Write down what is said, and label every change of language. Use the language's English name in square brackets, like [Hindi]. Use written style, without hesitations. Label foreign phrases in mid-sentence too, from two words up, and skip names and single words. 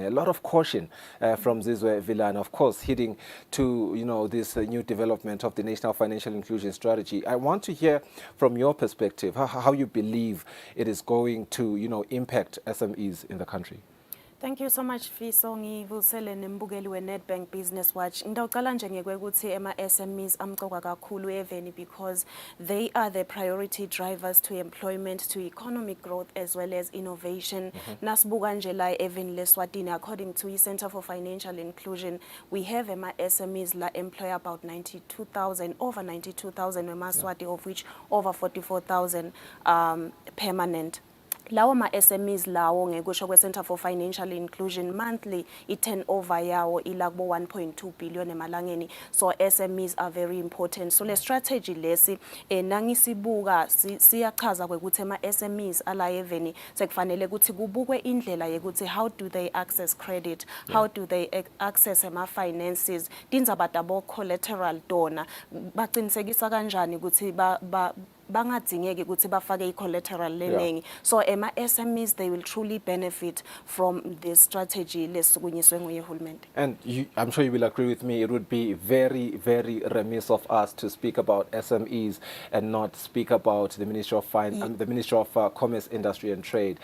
[English] A lot of caution from Zizwe Vilane, of course, heading to this new development of the National Financial Inclusion Strategy. I want to hear from your perspective how you believe it is going to impact SMEs in the country. Thank you so much, [Swati] Fiso. Ngivusele nembukeli we-Nedbank Business Watch. Ngidawuqala nje ngekuthi ama-SMEs amqoka kakhulu eveni [English] because they are the priority drivers to employment, to economic growth as well as innovation. [Swati] Nasibuka nje la eveni leSwatini, [English] according to the Center for Financial Inclusion, we have [Swati] ama-SMEs la [English] employ about 92,000, over 92,000 Maswati, of which over 44,000 permanent. [Swati] Lawo ma-SMEs lawo ngekusho kwe-Center for Financial Inclusion monthly i-turnover yawo ilakbo 1.2 billion emalangeni. [English] So SMEs are very important. [Swati] So le strategy lesi nangisibuka siyachaza kwekuthi ama-SMEs ala eveni sekufanele ukuthi kubukwe indlela yekuthi [English] how do they access [Swati] credit, how do they access ama-finances, tindzaba tabo collateral dona, baqinisekisa kanjani ukuthi bangadingeki ukuthi bafake i-collateral leningi. [English] So SMEs, they will truly benefit from this strategy [Swati] lesisukunyiswe nguyehulumende. [English] And I'm sure you will agree with me, it would be very, very remiss of us to speak about SMEs and not speak about the Ministry of the Ministry of Commerce, Industry and Trade.